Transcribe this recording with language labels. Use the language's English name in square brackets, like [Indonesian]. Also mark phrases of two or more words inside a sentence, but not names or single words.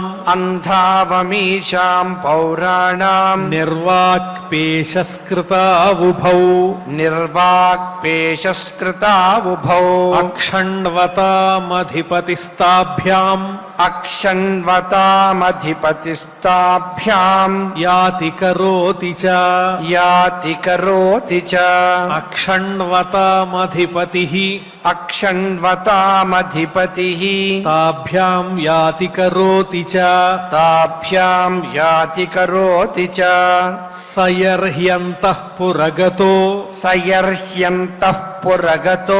[Sanskrit] అంధావమీషాం పౌరాణాం నిర్వాక్పేశస్కృతావుభౌ నిర్వాక్పేశస్కృతావుభౌ అక్షణ్వతామధిపతిస్తాభ్యాం అక్షణ్వతామధిపతిస్తాభ్యాం యాతి కరోతి చ యాతి కరోతి చ అక్షణ్వతామధిపతిః అక్షణ్వతామధిపతిః తాభ్యాం యాతి కరోతి చ తాభ్యాం యాతి కరోతి చ సయర్హ్యంతః పురగతో సయర్హ్యంతః పురగతో